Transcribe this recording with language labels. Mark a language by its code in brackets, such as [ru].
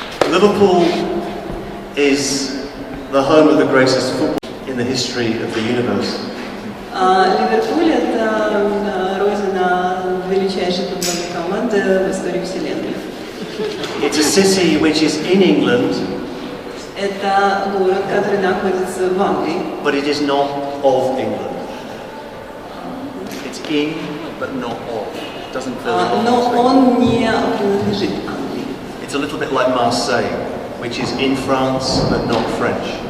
[en] Liverpool is the home of the greatest football in the history of the universe. [ru] Ливерпуль – это родина величайшей футбольной команды в истории Вселенной. [en] It's a city which is in England. [ru] Это город, который находится в Англии. [en] But it is not of England. It's in, but not of. It doesn't feel [ru] Но он не принадлежит Англии. [en] It's a little bit like Marseille, which is in France, but not French.